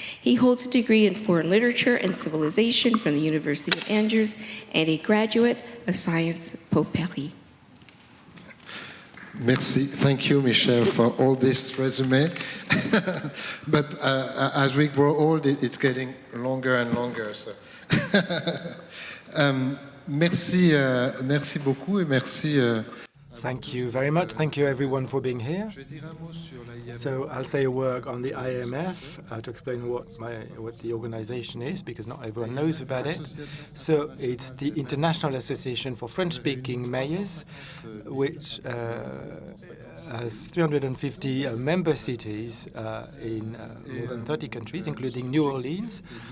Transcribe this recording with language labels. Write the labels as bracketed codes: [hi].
[en] He holds a degree in Foreign Literature and Civilization from the University of Angers and a graduate of Sciences Po Paris. Merci. Thank you, Michel, for all this resume. But as we grow old, it's getting longer and longer. So. [fr] Merci, merci beaucoup et merci. [en] Thank you very much. Thank you, everyone, for being here. So I'll say a word on the IMF to explain what the organization is, because not everyone knows about it. So it's the International Association for French-speaking Mayors, which has 350 member cities in more than 30 countries, including New Orleans.